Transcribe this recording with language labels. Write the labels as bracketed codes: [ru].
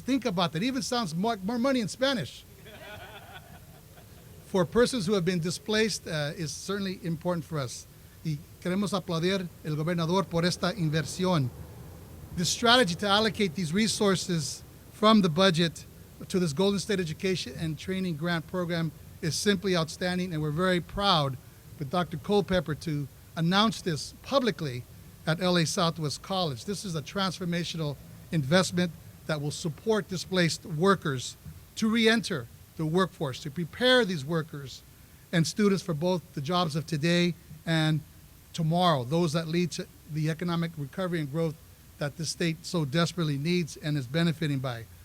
[en] Think about that. It even sounds more money in Spanish. For persons who have been displaced is certainly important for us. [es] Y queremos aplaudir el gobernador por esta inversión. [en] The strategy to allocate these resources from the budget to this Golden State Education and Training Grant Program is simply outstanding, and we're very proud with Dr. Culpepper to announce this publicly at LA Southwest College. This is a transformational investment that will support displaced workers to re-enter the workforce, to prepare these workers and students for both the jobs of today and tomorrow, those that lead to the economic recovery and growth that the state so desperately needs and is benefiting by.